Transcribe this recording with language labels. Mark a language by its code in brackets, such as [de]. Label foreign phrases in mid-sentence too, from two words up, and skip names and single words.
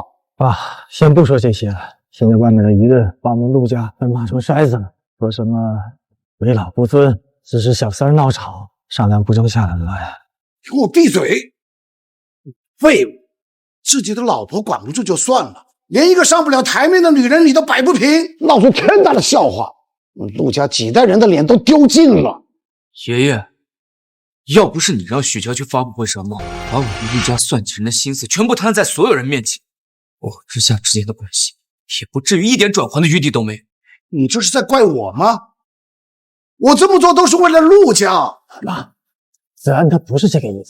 [zh] 啊，先不說這些了，現在外面的輿論把我們陸家都罵成篩子了，說什麼為老不尊，指使小三鬧吵，上梁不正下梁歪。給我閉嘴！廢物！自己的老婆管不住就算了，連一個上不了台面的女人你都擺不平，鬧出天大的笑話，陸家幾代人的臉都丟盡了。爺爺，要不是你让许乔去发布会上闹，把我们陆家算计人的心思全部摊在所有人面前，我和之夏之间的关系也不至于一点转圜的余地都没有。你这是在怪我吗？我这么做都是为了陆家。妈，子安他不是这个意思。